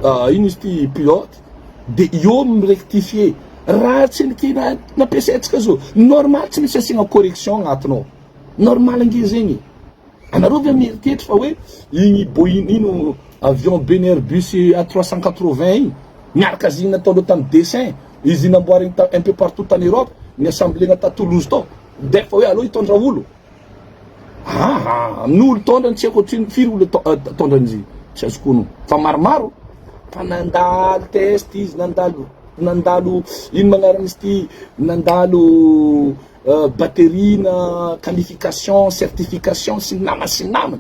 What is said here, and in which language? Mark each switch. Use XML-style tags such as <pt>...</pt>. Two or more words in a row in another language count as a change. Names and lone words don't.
<mg>izy ty pilote de io mirectifier raha tsy nampiasaintsika zao normal tsy misy asiagna correction agnatinao normal ange zegny anareo ve mieritreritry fa hoe igny Boeing ino avion benny Airbus A380 igny miaraka azy igny nataonao tamin'ny dessin izy namboarigny</mg> <fr>un peu partout en Europe</fr> <mg>ny assembléna ta Toulouse tao defa hoe aloha hitondra olo amin'olo tondrany tsy haiko ohatriny firy olo tondran'izy tsy azoko ono fa maromaro fa nandalo test izy nandalo ino magnarana izy ty nandalo batterina</mg> <fr>qualification certification</fr> <mg>sy namana</mg>